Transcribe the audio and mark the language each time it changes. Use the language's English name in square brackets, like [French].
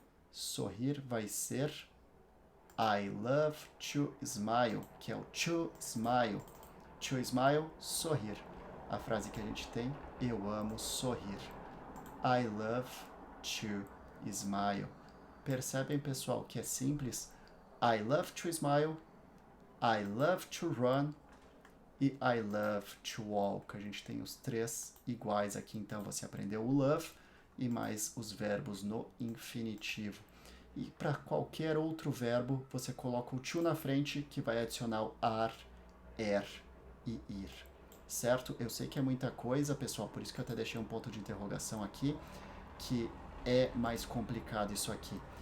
[Portuguese] Sorrir vai ser [English] I love to smile, [Portuguese] que é o [English] to smile. To smile, [Portuguese] sorrir. A frase que a gente tem: eu amo sorrir. [English] I love to smile. [Portuguese] Percebem, pessoal, que é simples? [English] I love to smile, I love to run e I love to walk. [Portuguese] A gente tem os 3 iguais aqui, então você aprendeu o love e mais os verbos no infinitivo. E para qualquer outro verbo, você coloca o to na frente, que vai adicionar o ar, e ir. certo? Eu sei que é muita coisa, pessoal, por isso que eu até deixei um ponto de interrogação aqui, que é mais complicado isso aqui.